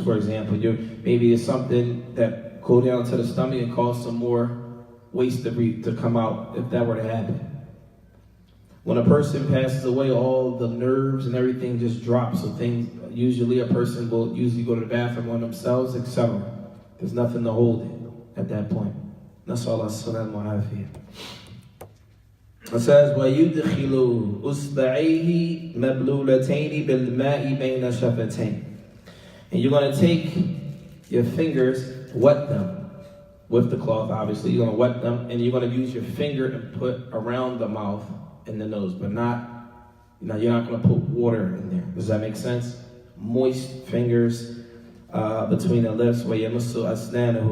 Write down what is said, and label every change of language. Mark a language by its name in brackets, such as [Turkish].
[English] For example, maybe it's something that go down to the stomach and cause some more waste to come out if that were to happen. When a person passes away, all the nerves and everything just drops. So usually a person will usually go to the bathroom on themselves, etc. There's nothing to hold it at that point. Nas'Allah as-salamu alayhi. It says, [Arabic] وَيُدْخِلُ أُصْبَعَيْهِ مَبْلُولَتَيْنِ بِالْمَاءِ بَيْنَ شَفَتَيْنِ. [English] And you're going to take your fingers, wet them with the cloth, obviously. You're going to wet them, and you're going to use your finger and put around the mouth and the nose, but you're not going to put water in there. Does that make sense? Moist fingers between the lips, [Arabic] وَيَمُسُّ أَسْنَانَهُ.